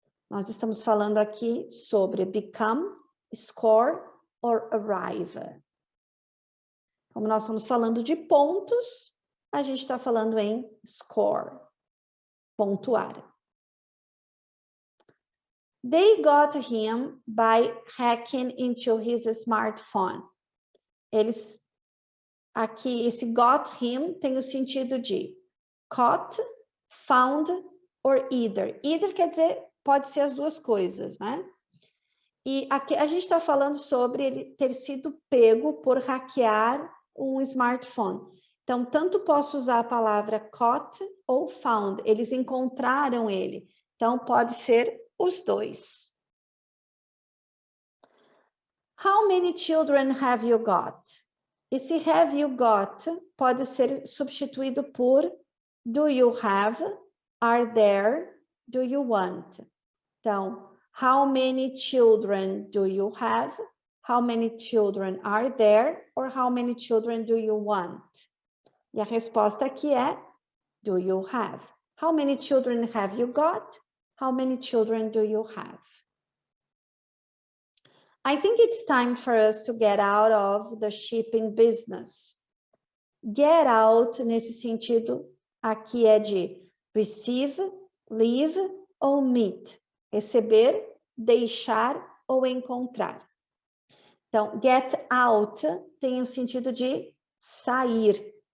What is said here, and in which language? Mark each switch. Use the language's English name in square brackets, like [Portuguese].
[Portuguese] Nós estamos falando aqui sobre [English] become, score or arrive. [Portuguese] Como nós estamos falando de pontos, a gente está falando em score, pontuar. [English] They got him by hacking into his smartphone. [Portuguese] Eles, aqui, esse [English] got him [Portuguese] tem o sentido de [English] caught, found or either. [Portuguese] Either quer dizer, pode ser as duas coisas, né? E aqui a gente está falando sobre ele ter sido pego por hackear um smartphone. Então, tanto posso usar a palavra caught ou found. Eles encontraram ele. Então, pode ser os dois. [English] How many children have you got? [Portuguese] Esse [English] have you got [Portuguese] pode ser substituído por [English] do you have, are there, do you want? [Portuguese] Então, [English] how many children do you have? How many children are there? Or how many children do you want? [Portuguese] E a resposta aqui é [English] do you have? How many children have you got? How many children do you have? I think it's time for us to get out of the shipping business. Get out, [Portuguese] nesse sentido, aqui é de [English] receive, leave [Portuguese] ou [English] meet. [Portuguese] Receber, deixar ou encontrar. Então, [English] get out [Portuguese] tem o sentido de sair.